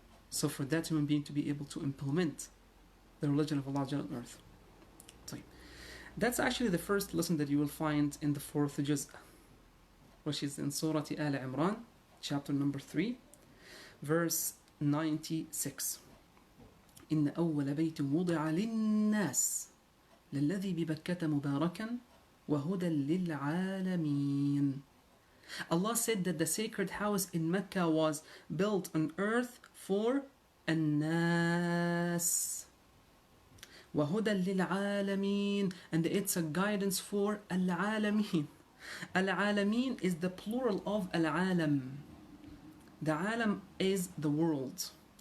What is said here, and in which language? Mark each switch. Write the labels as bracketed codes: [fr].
[en] So for that human being to be able to implement the religion of Allah on earth. So that's actually the first lesson that you will find in the 4th juz', which is in Surah Al Imran, chapter number 3, verse 96. [ar] إن أول بيت وضع للناس للذي ببكة مباركا وهدى للعالمين. [en] Allah said that the sacred house in Mecca was built on earth for [ar] الناس وهدى للعالمين, [en] and it's a guidance for العالمين. Al-Alamin is the plural of Al-Alam. The Alam is the world.